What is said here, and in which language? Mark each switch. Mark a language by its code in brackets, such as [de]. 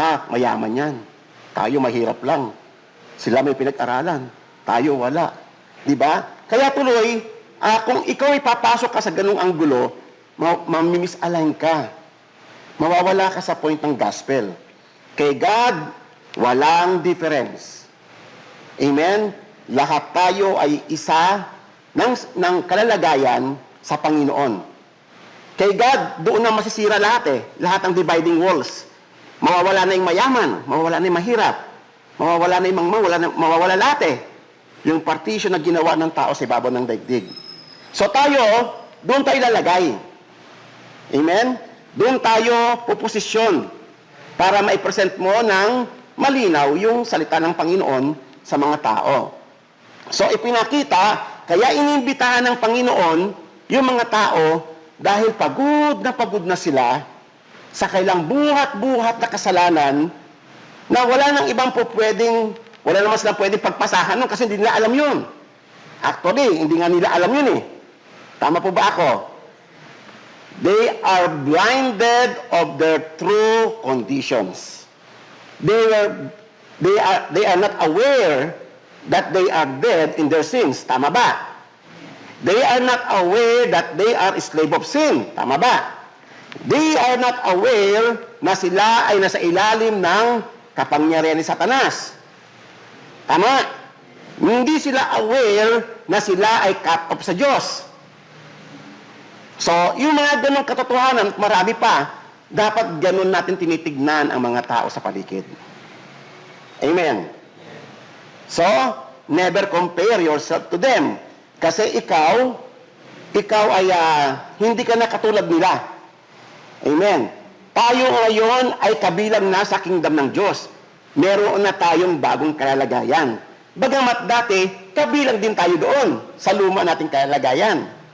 [tl] Mayaman yan. Tayo mahirap lang. Sila may pinag-aralan. Tayo wala. Diba? Kaya tuloy, kung ikaw ay papasok ka sa ganung anggulo, mamimisalign ka. Mawawala ka sa point ng gospel. Kay God, walang difference. Amen? Lahat tayo ay isa ng kalalagayan sa Panginoon. Kay God, doon na masisira lahat eh. Lahat ng dividing walls. Mawawala na yung mayaman, mawawala na yung mahirap, mawawala na yung mawawala lahat eh. Yung partition na ginawa ng tao sa ibabaw ng daigdig. So tayo, doon tayo lalagay. Amen? Doon tayo puposisyon para maipresent mo ng malinaw yung salita ng Panginoon sa mga tao. So ipinakita, kaya inimbitahan ng Panginoon yung mga tao dahil pagod na sila sa kailang buhat-buhat na kasalanan na wala nang ibang wala naman silang pwedeng pagpasahan nun kasi hindi nila alam yun. Actually, hindi nga nila alam yun eh. Tama po ba ako? [en] They are blinded of their true conditions. They are not aware that they are dead in their sins. [tl] Tama ba? [en] They are not aware that they are slave of sin. [tl] Tama ba? [en] They are not aware [tl] na sila ay nasa ilalim ng kapangyarihan ni Satanas. Tama? Hindi sila aware na sila ay cut off sa Diyos. So, yung mga ganong katotohanan, marami pa, dapat ganon natin tinitignan ang mga tao sa paligid. Amen. [en] So, never compare yourself to them. [tl] Kasi ikaw ay hindi ka na katulad nila. Amen. Tayo ngayon ay kabilang na sa kingdom ng Diyos. Meron na tayong bagong kalalagayan. Bagamat dati, kabilang din tayo doon sa luma nating kalalagayan.